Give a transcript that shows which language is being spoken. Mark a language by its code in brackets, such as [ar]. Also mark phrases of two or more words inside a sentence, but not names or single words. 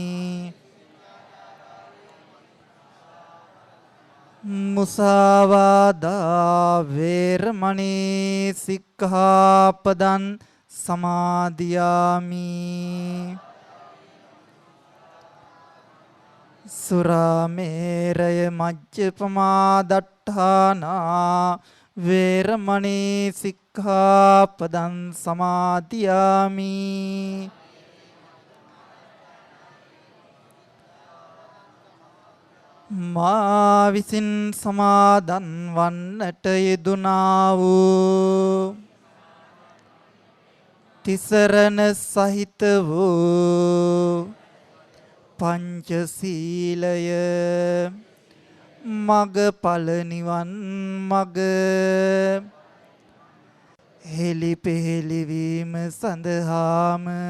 [pi] මුසාවාදා වේරමණී සික්ඛාපදං සමාදියාමි සුරාමේරය මජ්ජපමා දට්ඨානා වේරමණී සික්ඛාපදං සමාදියාමි [si] මා විසින් සමාදන් වන්නට යෙදුනා වූ තිසරණ සහිත වූ පංචශීලය මගඵල නිවන් මග හෙලි පෙහෙලි වීම සඳහාම